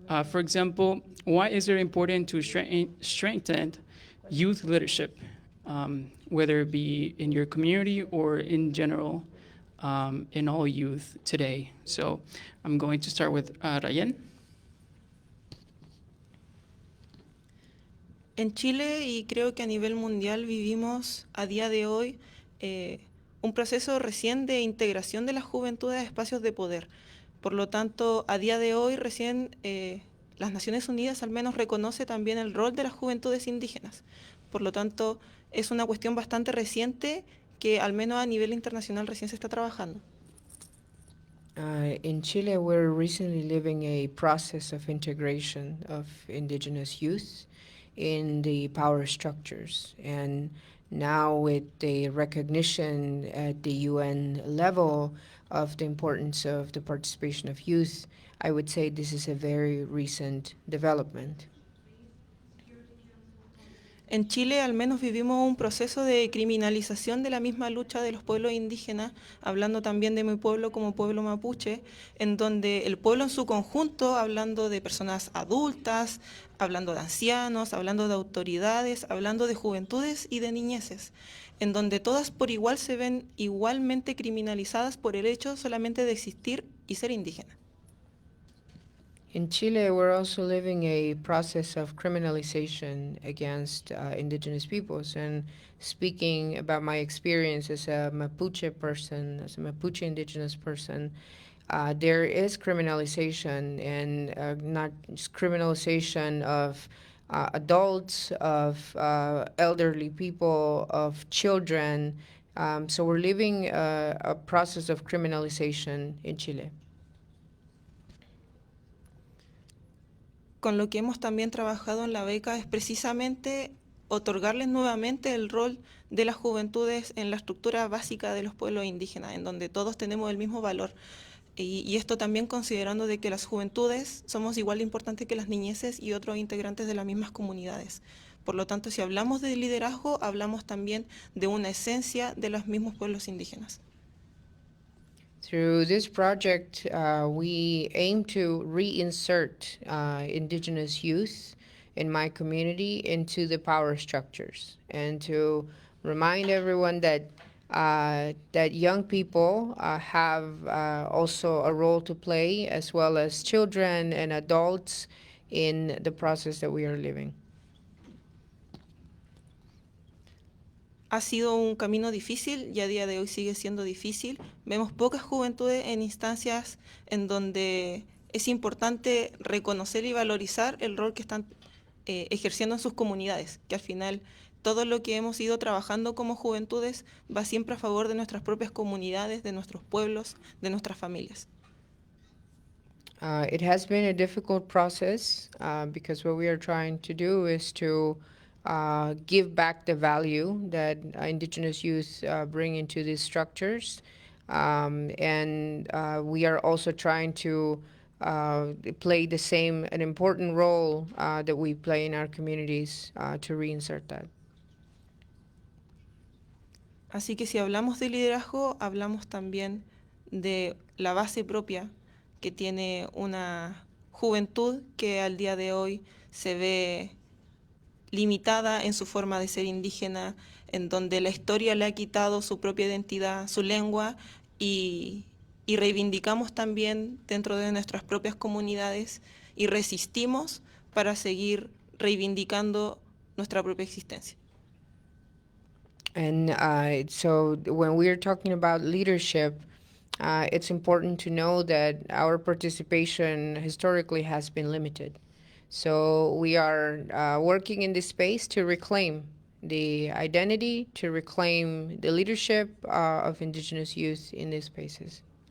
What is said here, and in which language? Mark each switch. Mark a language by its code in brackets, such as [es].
[en] For example, why is it important to strengthen youth leadership, whether it be in your community or in general, in all youth today? So I'm going to start with Rayen. [es] En Chile y creo que a nivel mundial vivimos a día de hoy un proceso recién de integración de las juventudes a espacios de poder. Por lo tanto, a día de hoy recién las Naciones Unidas al menos reconoce también el rol de las juventudes indígenas. Por lo tanto, es una cuestión bastante reciente que al menos a nivel internacional recién se está trabajando. [en] In Chile, we're recently living a process of integration of indigenous youth in the power structures. And now, with the recognition at the UN level of the importance of the participation of youth, I would say this is a very recent development. [es] En Chile al menos vivimos un proceso de criminalización de la misma lucha de los pueblos indígenas, hablando también de mi pueblo como pueblo mapuche, en donde el pueblo en su conjunto, hablando de personas adultas, hablando de ancianos, hablando de autoridades, hablando de juventudes y de niñeces, en donde todas por igual se ven igualmente criminalizadas por el hecho solamente de existir y ser indígenas. [en] In Chile, we're also living a process of criminalization against indigenous peoples. And speaking about my experience as a Mapuche person, as a Mapuche indigenous person, there is criminalization, and not just criminalization of adults, of elderly people, of children. So we're living a process of criminalization in Chile. [es] Con lo que hemos también trabajado en la beca es precisamente otorgarles nuevamente el rol de las juventudes en la estructura básica de los pueblos indígenas, en donde todos tenemos el mismo valor. Y esto también considerando de que las juventudes somos igual de importantes que las niñeces y otros integrantes de las mismas comunidades. Por lo tanto, si hablamos de liderazgo, hablamos también de una esencia de los mismos pueblos indígenas. [en] Through this project, we aim to reinsert indigenous youth in my community into the power structures, and to remind everyone that that young people have also a role to play, as well as children and adults in the process that we are living. [es] Ha sido un camino difícil y a día de hoy sigue siendo difícil. Vemos pocas juventudes en instancias en donde es importante reconocer y valorizar el rol que están ejerciendo en sus comunidades, que al final todo lo que hemos ido trabajando como juventudes va siempre a favor de nuestras propias comunidades, de nuestros pueblos, de nuestras familias. [en] It has been a difficult process because what we are trying to do is to give back the value that indigenous youth bring into these structures. And we are also trying to play an important role that we play in our communities to reinsert that. [es] Así que si hablamos de liderazgo, hablamos también de la base propia que tiene una juventud que al día de hoy se ve limitada en su forma de ser indígena, en donde la historia le ha quitado su propia identidad, su lengua, y reivindicamos también dentro de nuestras propias comunidades y resistimos para seguir reivindicando nuestra propia existencia. [en] And so when we are talking about leadership, it's important to know that our participation historically has been limited. So we are working in this space to reclaim the identity, to reclaim the leadership of indigenous youth in these spaces.